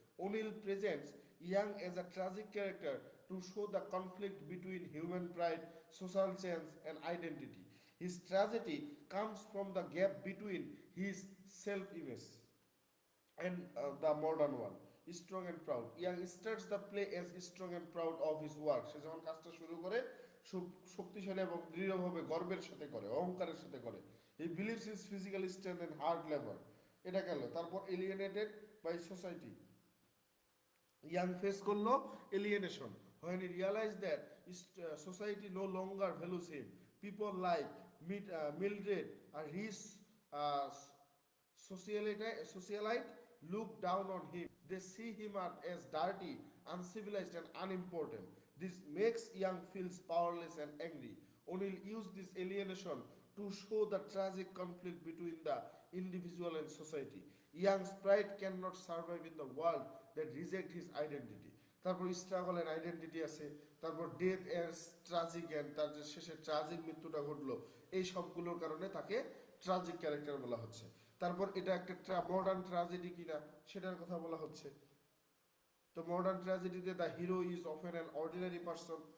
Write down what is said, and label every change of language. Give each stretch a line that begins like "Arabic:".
English: O'Neill presents Young as a tragic character to show the conflict between human pride, social change, and identity. His tragedy comes from the gap between his self image and the modern one. Strong and proud. Young starts the play as strong and proud of his work.
Bangla: সে যখন কাজটা শুরু করে শক্তিশালী এবং দৃঢ়ভাবে গর্বের সাথে করে, অহংকারের সাথে করে।
English: He believes his physical strength and hard labor.
Bangla: এটা গেল।
English: তারপর alienated by society. Young face করলো alienation when he realized that society no longer values him. People like Mildred, a rich uh, socialite, look down on him. They see him as dirty, uncivilized, and unimportant. This makes Young feels powerless and angry. O'Neill used this alienation to show the tragic conflict between the individual and society. Young's pride cannot survive in the world that reject his identity.
Bangla: তারপর
English: struggle and identity
Bangla: আছে, তারপর
English: death and tragic end,
Bangla: তার যে শেষে tragic মৃত্যুটা ঘটলো, এই সবগুলোর কারণে তাকে ট্রাজিক ক্যারেক্টার বলা হচ্ছে। তারপর এটা একটা মডার্ন ট্রাজেডি কিনা সেটার কথা বলা হচ্ছে। তো modern ট্র্যাজেডিতে
English: The hero is often an ordinary person.